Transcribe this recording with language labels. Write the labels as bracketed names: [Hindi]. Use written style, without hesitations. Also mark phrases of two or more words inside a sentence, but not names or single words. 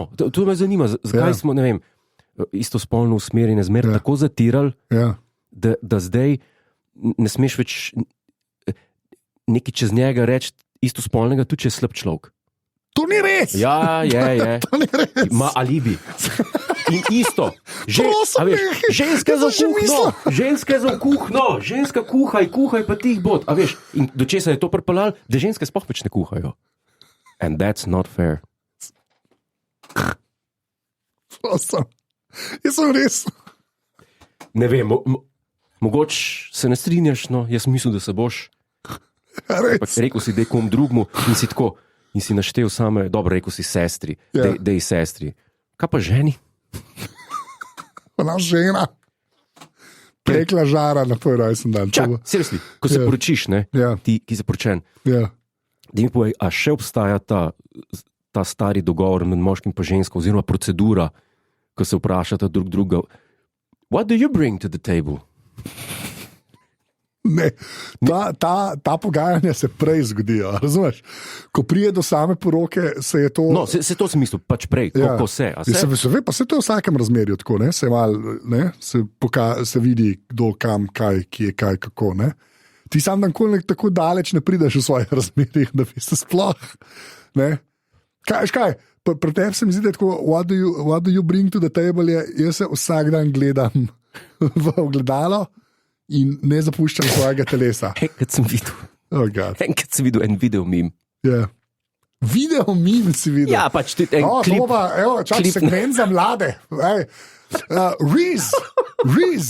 [Slovenian] Ja, to me zanima, zakaj smo, ne vem, istospolno usmerjene zmer tako zatirali, da zdaj ne smeš več nekaj čez njega reči istospolnega, tudi če je slab človek. To ni res! Ja, je. To ni res! Ima alibi. In isto. Ženska za kuhno, ženska kuhaj pa tih bod. A veš, in do česa je to pripelal, da ženske sploh več ne kuhajo. [English] And that's not fair. [Slovenian] Prosim. Jaz sem res... Ne vem, mogoče se ne strinjaš, no, jaz mislim, da se boš. Rekel si, da je kom drugmu in si tako, in si naštel same, dobro, rekel si sestri, da je sestri. Kaj pa ženi? Ona žena pekla žara na tvoj rojsten dan. Čak, seriously, ko se poročiš, ne, ti, ki si poročen, da mi povej, a še obstaja ta stari dogovor med moškim pa žensko, oziroma procedura, ko se vprašata drug druga, [English] what do you bring to the table? [Slovenian] Ne, ta pogajanja se prej zgodijo, razumeš? Ko prije do same poroke, se je to. No, se to sem mislil, pač prej, kako se. Se ve, pa se to je v vsakem razmerju tako, ne? Se vidi, kdo kam, kaj, kje, kaj, kako. Ne? Ti sam tako daleč ne prideš v svojih razmerjih, da bi se sploh. Ne? Kaj? Pri tebi se mi zdi, da je tako, [English] what do you bring to the table? [Slovenian] Jaz se vsak dan gledam v ogledalo. In ne zapuščam svojega telesa. Enkrat sem videl en [English] video meme. Yeah. Video meme [Slovenian] si videl? Ja, pač tudi en klip. Čakaj, segment za mlade. Riz.